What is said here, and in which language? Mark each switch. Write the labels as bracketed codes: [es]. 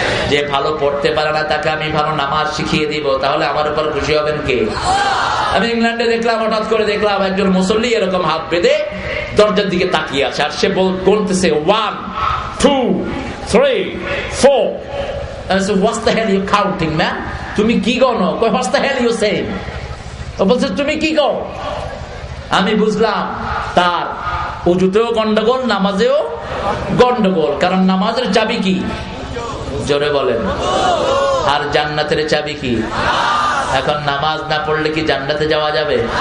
[bn] যে ভালো পড়তে পারে না তাকে আমি ভালো নামাজ শিখিয়ে দিব, তাহলে আমার উপর খুশি হবেন কে? আমি ইংল্যান্ডে দেখলাম, হঠাৎ করে দেখলাম একজন মুসল্লি এরকম হাত বেঁধে দরজার দিকে তাকিয়ে আছে, আর সে বলতেছে 1 2 3 4। [en] What's the hell you counting, man? [bn] তুমি কি গণো? [en] What's the hell you saying? [bn] ও বলছে তুমি কি গো? আমি বুঝলাম তার ওযুতেও গন্ডগোল, নামাজেও গন্ডগোল। কারণ নামাজের চাবি কি? জোরে বলেন। আর জান্নাতের চাবি কি? এখন নামাজ না পড়লে কি জান্নাতে যাওয়া যাবে?